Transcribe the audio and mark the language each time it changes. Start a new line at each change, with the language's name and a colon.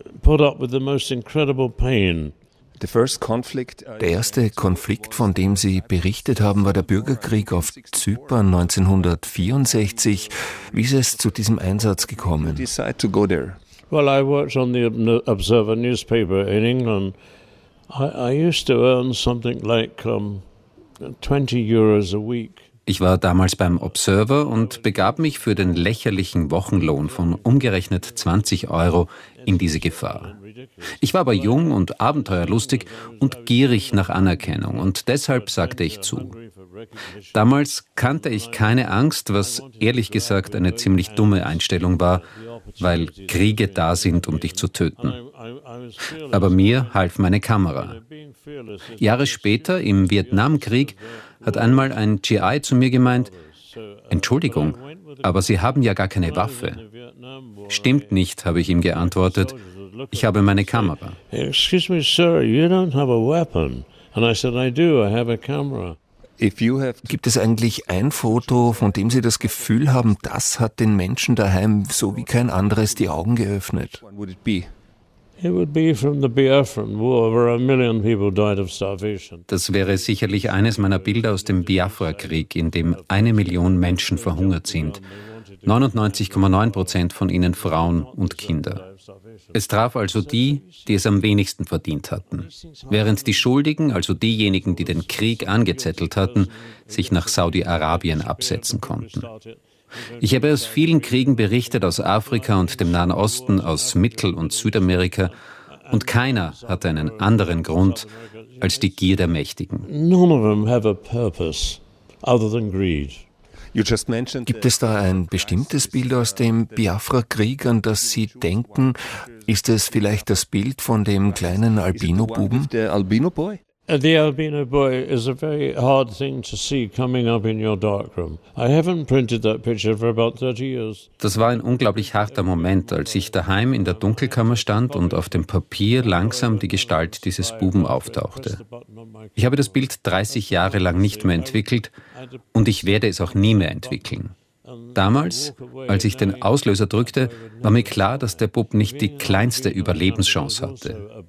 German: Der erste Konflikt, von dem Sie berichtet haben, war der Bürgerkrieg auf Zypern 1964. Wie ist es zu diesem Einsatz gekommen?
English: Well, I worked on the Observer newspaper in England. I used to earn something like 20 euros a week.
German: Ich war damals beim Observer und begab mich für den lächerlichen Wochenlohn von umgerechnet 20 Euro in diese Gefahr. Ich war aber jung und abenteuerlustig und gierig nach Anerkennung, und deshalb sagte ich zu. Damals kannte ich keine Angst, was ehrlich gesagt eine ziemlich dumme Einstellung war, weil Kriege da sind, um dich zu töten. Aber mir half meine Kamera. Jahre später, im Vietnamkrieg, hat einmal ein GI zu mir gemeint: Entschuldigung, aber Sie haben ja gar keine Waffe. Stimmt nicht, habe ich ihm geantwortet. Ich habe meine Kamera.
English: Excuse me, sir, you don't have a weapon. And I said, I do, I have a camera.
German: Gibt es eigentlich ein Foto, von dem Sie das Gefühl haben, das hat den Menschen daheim so wie kein anderes die Augen geöffnet? Das wäre sicherlich eines meiner Bilder aus dem Biafra-Krieg, in dem 1 Million Menschen verhungert sind. 99,9% von ihnen Frauen und Kinder. Es traf also die, die es am wenigsten verdient hatten. Während die Schuldigen, also diejenigen, die den Krieg angezettelt hatten, sich nach Saudi-Arabien absetzen konnten. Ich habe aus vielen Kriegen berichtet, aus Afrika und dem Nahen Osten, aus Mittel- und Südamerika, und keiner hatte einen anderen Grund als die Gier der Mächtigen.
English: None of them have a purpose other than greed.
German: Gibt es da ein bestimmtes Bild aus dem Biafra-Krieg, an das Sie denken? Ist es vielleicht das Bild von dem kleinen Albino-Buben? Der Albino-Boy?
English: The albino boy is a very hard thing to see coming up in your darkroom. I haven't printed that picture for about 30 years.
German: Das war ein unglaublich harter Moment, als ich daheim in der Dunkelkammer stand und auf dem Papier langsam die Gestalt dieses Buben auftauchte. Ich habe das Bild 30 Jahre lang nicht mehr entwickelt, und ich werde es auch nie mehr entwickeln. Damals, als ich den Auslöser drückte, war mir klar, dass der Bub nicht die kleinste Überlebenschance hatte.